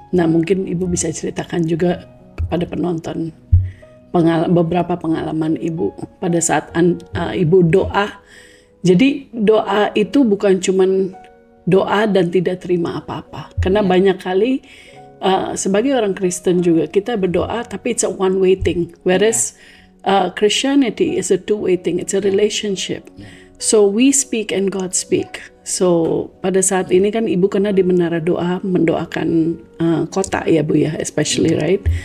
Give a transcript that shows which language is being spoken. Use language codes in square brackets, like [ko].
[id] Nah mungkin Ibu bisa ceritakan juga kepada penonton beberapa pengalaman Ibu pada saat Ibu doa. Jadi doa itu bukan cuman doa dan tidak terima apa-apa. Karena banyak kali sebagai orang Kristen juga kita berdoa tapi [en] it's a one way thing. Whereas Christianity is a two way thing. It's a relationship. So we speak and God speak. [id] So pada saat ini kan Ibu kena di menara doa mendoakan kota ya Bu ya, [en] especially right.